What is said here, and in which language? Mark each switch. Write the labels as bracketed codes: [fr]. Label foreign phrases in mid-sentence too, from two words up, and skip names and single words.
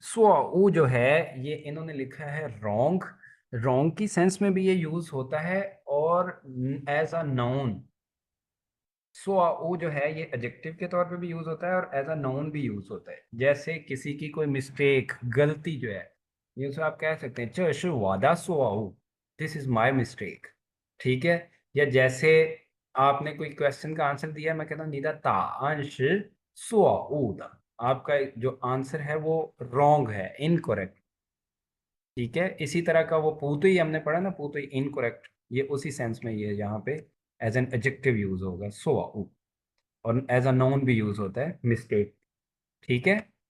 [hi] सो जो है ये इन्होंने लिखा है रोंग। रोंग की सेंस में भी ये यूज होता है और [en] as a noun. [hi] सो जो है ये एडजेक्टिव के तौर पे भी यूज होता है और [en] as a noun [hi] भी यूज होता है। जैसे किसी की कोई मिस्टेक गलती जो है, ये उसे आप कह सकते हैं [zh] 这是我的错误, [en] this is my mistake. [hi] ठीक है। या जैसे आपने कोई क्वेश्चन का आंसर दिया, मैं कहता हूँ [zh] 你的答案是错误的, [hi] आपका जो आंसर है वो रॉन्ग है, इनकरेक्ट। ठीक है। इसी तरह का वो पूतो ही हमने पढ़ा ना, पूतो ही इनकरेक्ट, ये उसी सेंस में ये यहाँ पे [en] as an adjective [hi] यूज होगा सो। और [en] as a noun [hi] भी यूज होता है मिस्टेक। ठीक है।